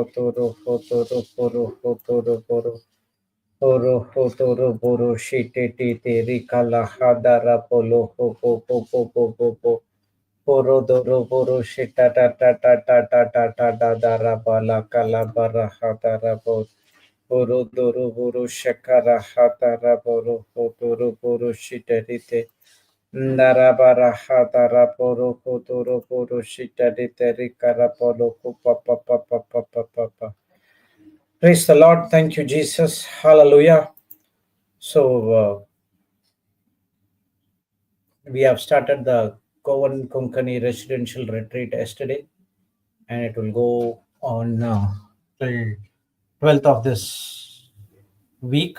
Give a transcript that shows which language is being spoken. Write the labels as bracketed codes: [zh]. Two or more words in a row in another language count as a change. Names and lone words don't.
[en] hotoro poro shite te rikala hadara polo po poro doro poro shita ta dara bala kala bara hadara poro doro poro shakara hadara poro shitare te Narabara hatara poro kotoro poro shitari teri kara polo pa. Praise the Lord. Thank you, Jesus. Hallelujah. So we have started the Kovan Konkani residential retreat yesterday, and it will go on till 12th of this week.